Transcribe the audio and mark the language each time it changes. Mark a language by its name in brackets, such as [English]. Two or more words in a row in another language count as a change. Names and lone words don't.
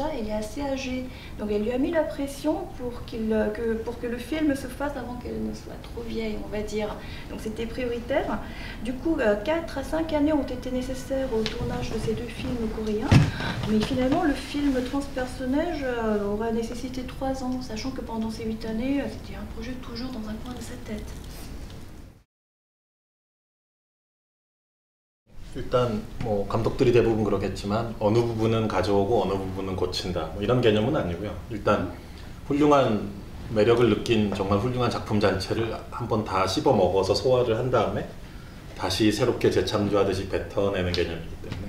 [French] Elle est assez âgée, donc elle lui a mis la pression pour que le film se fasse avant qu'elle ne soit trop vieille, on va dire. Donc c'était prioritaire. Du coup, 4 à 5 années ont été nécessaires au tournage de ces 2 films coréens. Mais finalement, le film Transpersonnage aura nécessité 3 ans, sachant que pendant ces 8 années, c'était un projet toujours dans un coin de sa tête. [Korean] 일단 뭐 감독들이 대부분 그렇겠지만 어느 부분은 가져오고 어느 부분은 고친다 뭐 이런 개념은 아니고요. 일단 훌륭한 매력을 느낀 정말 훌륭한 작품 자체를 한번 다 씹어 먹어서 소화를 한 다음에 다시 새롭게 재창조하듯이 뱉어내는 개념이기 때문에요.